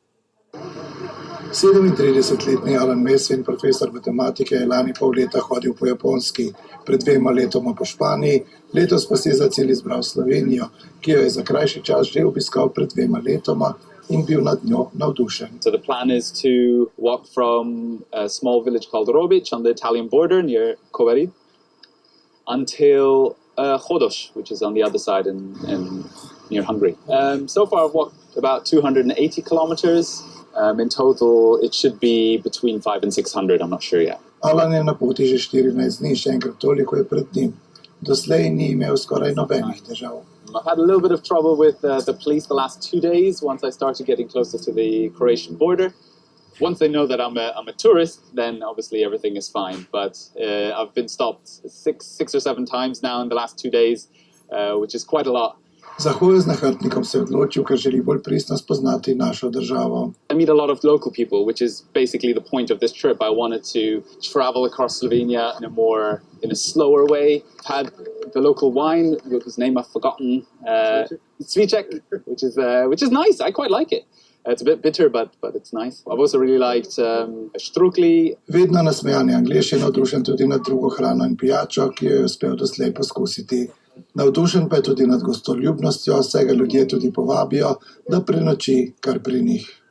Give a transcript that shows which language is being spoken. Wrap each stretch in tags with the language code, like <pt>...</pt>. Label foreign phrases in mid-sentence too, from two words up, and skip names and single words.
<sl>37-letni Alan Mesvin, profesor matematike, je lani pol leta hodil po Japonski, pred 2 letoma po Španiji, letos pa si je za cilj izbral Slovenijo, ki jo je za krajši čas že obiskal pred 2 letoma in bil nad njo navdušen.</sl> <en>So the plan is to walk from a small village called Robic on the Italian border near Kovarid until Hodos, which is on the other side in near Hungary. So far I've walked about 280 kilometers. In total it should be between 500 and 600, I'm not sure yet.</en> <sl>Alan je na poti že 14 dni, še enkrat toliko je pred njim. Doslej ni imel skoraj nobenih težav.</sl> <en>I've had a little bit of trouble with the police the last 2 days once I started getting closer to the Croatian border. Once they know that I'm a tourist, then obviously everything is fine. But I've been stopped six or seven times now in the last 2 days, which is quite a lot.</en> <sl>Za hojo z nahrbtnikom se je odločil, ker želi bolj pristno spoznati našo državo.</sl> <en>I meet a lot of local people, which is basically the point of this trip. I wanted to travel across Slovenia in a slower way. Had the local wine, whose name I've forgotten, Cviček, which is nice. I quite like it. It's a bit bitter, but it's nice. I've also really liked štrukli.</en> <sl>Vedno nasmejani Anglež je navdušen tudi nad drugo hrano in pijačo, ki jo je uspel doslej poskusiti. Navdušen pa je tudi nad gostoljubnostjo, saj ga ljudje tudi povabijo, da prenoči kar pri njih.</sl>